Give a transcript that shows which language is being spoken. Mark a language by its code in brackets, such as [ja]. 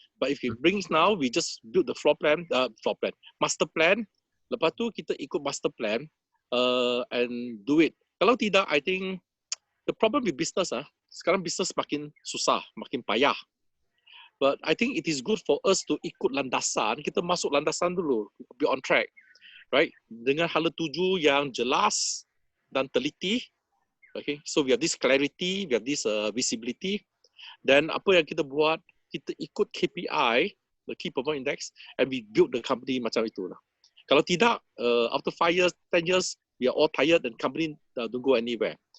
[en] But if it brings now, we just build the master plan. [ms] Lepas tu kita ikut master plan [en] and do it. [ms] Kalau tidak, [en] I think the problem with business [ms] sekarang business makin susah, makin payah. [en] But I think it is good for us to [ms] ikut landasan. Kita masuk landasan dulu, [en] be on track, right? [ms] Dengan hala tuju yang jelas dan teliti. [en] Okay, so we have this clarity, we have this visibility. [ms] Dan apa yang kita buat, kita ikut [en] KPI, the Key Performance Index, and we build the company [ms] macam itulah. Kalau tidak, [en] after 5 years, 10 years, we are all tired and company don't go anywhere.